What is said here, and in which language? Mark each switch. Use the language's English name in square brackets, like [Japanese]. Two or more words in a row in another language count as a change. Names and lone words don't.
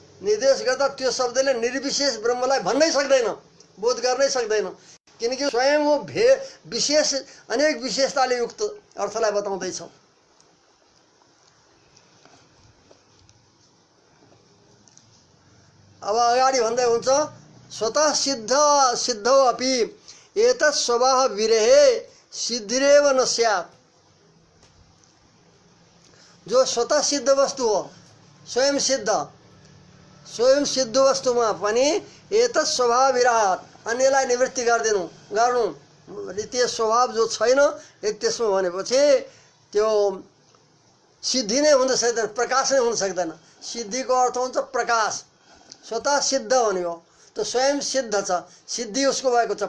[Nepali] निर्देश गर्दा त्यो शब्दले निर्विशेष ब्रह्मलाई भन्नै सक्दैन, बोध गर्नै सक्दैन, किनकि स्वयं वो विशेष अनेक विशेषताले युक्त अर्थलाई बताउँदैछ। अब अगाडि भन्दै हुन्छ [Sanskrit] स्वतः सिद्धौ अपि एतत् स्वभाव विरहे सिद्धिरेव न स्यात्। [Nepali] जो स्वतः सिद्ध वस्तु हो, स्वयं सिद्ध वस्तुमा पनि [Sanskrit] एतत् स्वभाव विरहात् [Nepali] अन्यलाई निवृत्ति गर्नु त्यो स्वभाव जो छैन त्यसमा भनेपछि त्यो सिद्धि नै हुन सक्दैन, प्रकाश नै हुन सक्दैन। सिद्धिको अर्थ हुन्छ प्रकाश। स्वतः सिद्ध भन्यो तो स्वयं सिद्ध छ, सिद्धि उसको भएको छ।